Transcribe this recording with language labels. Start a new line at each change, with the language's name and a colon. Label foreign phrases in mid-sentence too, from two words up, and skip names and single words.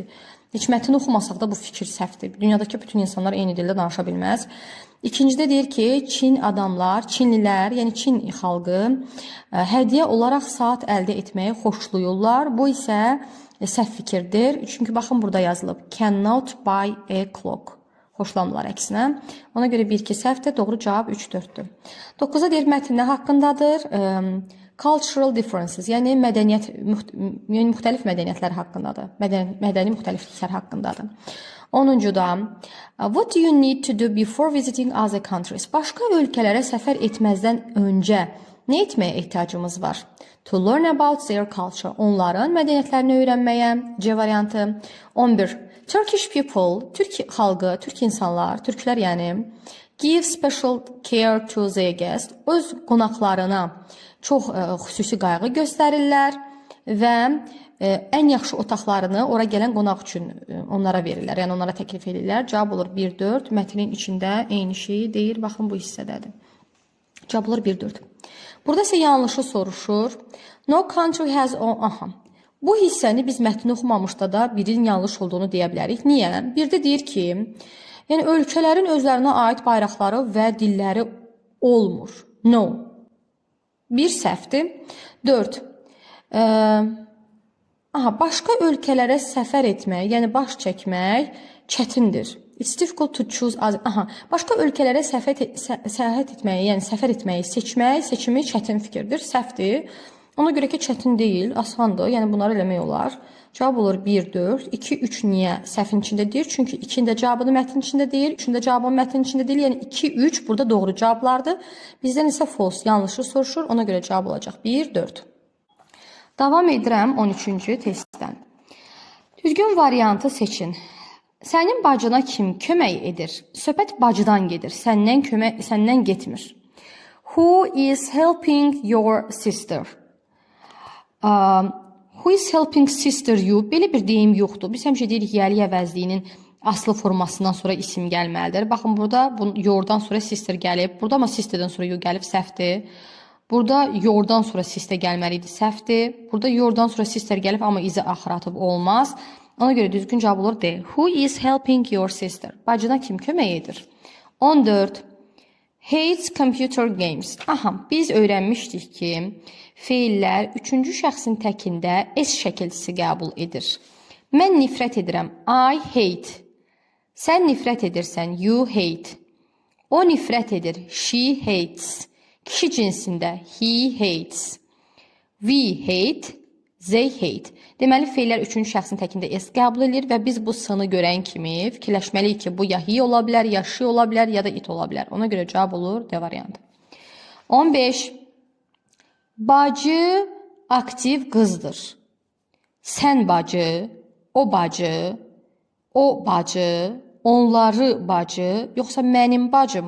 Azerbaijani: Heç mətni oxumasaq da bu fikir səhvdir. Dünyadakı bütün insanlar eyni dildə danışa bilməz. İkincidə deyir ki, Çinlilər, yəni Çin xalqı hədiyyə olaraq saat əldə etməyi xoşlayırlar. Bu isə səhv fikirdir. Çünki baxın burada yazılıb.
English: Cannot buy a clock.
Azerbaijani: Xoşlamırlar əksinə. Ona görə 1-2 səhvdir. Doğru cavab 3-4-dür. 9-a deyir mətn nə haqqındadır?
English: Cultural differences,
Azerbaijani: yəni müxtəlif mədəniyyətlər haqqındadır. Mədəni müxtəlifliklər haqqındadır. 10-cuda,
English: what do you need to do before visiting other countries?
Azerbaijani: Başqa ölkələrə səfər etməzdən öncə nə etməyə ehtiyacımız var?
English: To learn about their culture.
Azerbaijani: Onların mədəniyyətlərini öyrənməyə. C variantı. 11.
English: Turkish people,
Azerbaijani: Türk xalqı, Türk insanlar, türklər yəni,
English: give special care to their guests.
Azerbaijani: Öz qonaqlarına çox xüsusi qayğı göstərirlər və ən yaxşı otaqlarını ora gələn qonaq üçün onlara verirlər. Yəni onlara təklif edirlər. Cavab olur 1-4. Mətnin içində eyni şeyi deyir. Baxın bu hissədədir. Cavab olur 1-4. Burada isə yanlışı soruşur.
English: No country has aha.
Azerbaijani: Bu hissəni biz mətni oxumamışda da birinin yanlış olduğunu deyə bilərik. Niyə? Bir də deyir ki, yəni ölkələrin özlərinə aid bayraqları və dilləri olmur. No. 1 səhvdir. 4. Başqa ölkələrə səfər etmək, yəni baş çəkmək çətindir.
English: It's difficult to choose.
Azerbaijani: Başqa ölkələrə səyahət etməyi, yəni səfər etməyi seçmək, seçimi çətin fikirdir. Səhvdir. Ona görə ki, çətin deyil, asandır. Yəni bunları eləmək olar. Cavab olur 1, 4. 2, 3 niyə səhvin içində deyil? Çünki 2-nin də cavabını mətnin içində deyil, 3-ün də cavabını mətnin içində deyil. Yəni 2, 3 burada doğru cavablardır. Bizdən isə false, yanlışı soruşur. Ona görə cavab olacaq 1, 4. Davam edirəm 13-cü testdən. Düzgün variantı seçin. Sənin bacına kim kömək edir? Söhbət bacıdan gedir. Səndən getmir.
English: Who is helping your sister? Who is helping sister you?
Azerbaijani: Belə bir deyim yoxdur. Biz həmişə deyirik yəli əvəzliyinin aslı formasından sonra isim gəlməlidir. Baxın burada yourdan sonra sister gəlib. Burada amma sisterdən sonra you gəlib, səhvdir. Burada yourdan sonra sister gəlməli idi, səhvdir. Burada yourdan sonra sister gəlib amma izi axır atıb olmaz. Ona görə düzgün cavab olur D.
English: Who is helping your sister?
Azerbaijani: Bacına kim kömək edir? 14.
English: Hates computer games.
Azerbaijani: Aha, biz öyrənmişdik ki, feillər 3-cü şəxsin təkində S şəkilçisi qəbul edir. Mən nifrət edirəm.
English: I hate.
Azerbaijani: Sən nifrət edirsən.
English: You hate.
Azerbaijani: O nifrət edir.
English: She hates.
Azerbaijani: Kişi cinsində
English: he hates. We hate. They hate.
Azerbaijani: Deməli, feillər 3-cü şəxsin təkində S qəbul edir və biz bu s-nı görən kimi fikirləşməliyik ki, bu ya he ola bilər, ya she ola bilər, ya da it ola bilər. Ona görə cavab olur D variantı. 15. Bacı aktiv qızdır. Sən bacı, o bacı, o bacı, onları bacı, yoxsa mənim bacım?